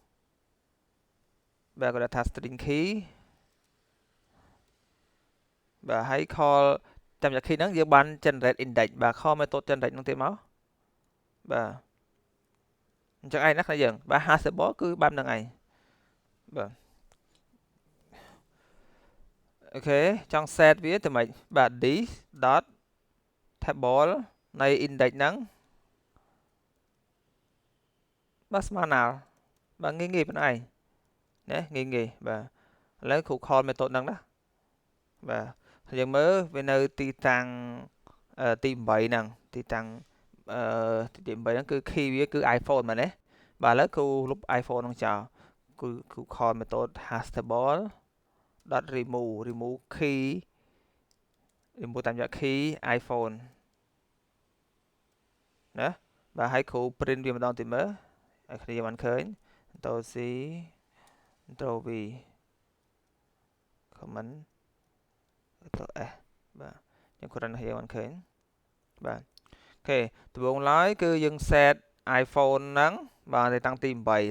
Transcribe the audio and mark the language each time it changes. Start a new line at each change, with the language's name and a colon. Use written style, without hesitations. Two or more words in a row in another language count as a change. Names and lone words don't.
Khmer: បាទគាត់ថា
English: string key
Khmer: បាទហើយ call តាមរយៈ key ហ្នឹងយើងបាន
English: generate index
Khmer: បាទ
English: call method generate
Khmer: ហ្នឹងទៀតមកបាទអញ្ចឹងឯងណាខ្លះយើងបាទ hashable គឺបែបហ្នឹងឯងបាទអូខេចង់ set វាទៅម៉េចបាទ
English: this dot table
Khmer: នៃ index ហ្នឹង បាទស្មើ null បាទងាយប៉ុណ្ណឹងឯងណាងាយបាទឥឡូវគ្រូ
English: call method ហ្នឹងណាបាទយើងមើលវានៅទីតាំងទី8ហ្នឹងទីតាំងទី8ហ្នឹងគឺ key វាគឺ iPhone មែនទេបាទឥឡូវគ្រូលុប iPhone ហ្នឹងចោលគ្រូ call method hashTable dot remove key remove
Khmer: តាមរយៈ
English: key iPhone
Khmer: ណាបាទហើយគ្រូ print វាម្ដងទៀតមើលឲ្យគ្នាបានឃើញ
English: Ctrl C Ctrl V comment Ctrl S
Khmer: បាទខ្ញុំគ្រាន់តែឲ្យបានឃើញបាទអូខេដំបូងឡើយគឺយើង set iPhone ហ្នឹងបាទទៅតាំងទី8